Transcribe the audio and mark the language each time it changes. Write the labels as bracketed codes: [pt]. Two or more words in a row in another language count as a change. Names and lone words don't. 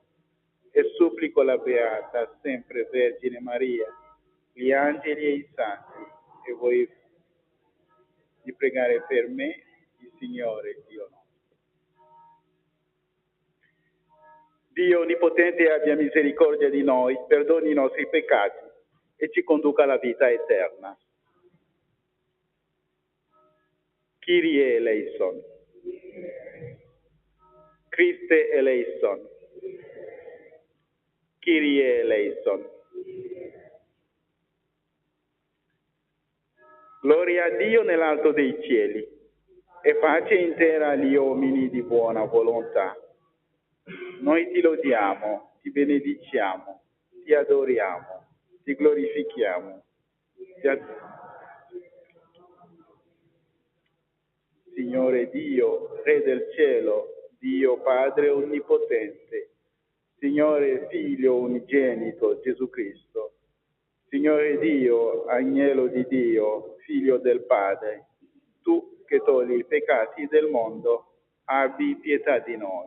[it] E supplico la Beata, sempre Vergine Maria, gli angeli e i santi, e voi di pregare per me, il Signore Dio nostro. Dio Onnipotente abbia misericordia di noi, perdoni i nostri peccati e ci conduca alla vita eterna. [el] Κύριε ἐλέησον. Χριστὲ ἐλέησον. Κύριε ἐλέησον. [it] Gloria a Dio nell'alto dei cieli e pace intera agli uomini di buona volontà. Noi ti lodiamo, ti benediciamo, ti adoriamo, ti glorifichiamo. Signore Dio, Re del cielo, Dio Padre Onnipotente, Signore Figlio Unigenito Gesù Cristo, Signore Dio, Agnello di Dio, Figlio del Padre, tu che togli i peccati del mondo, abbi pietà di noi.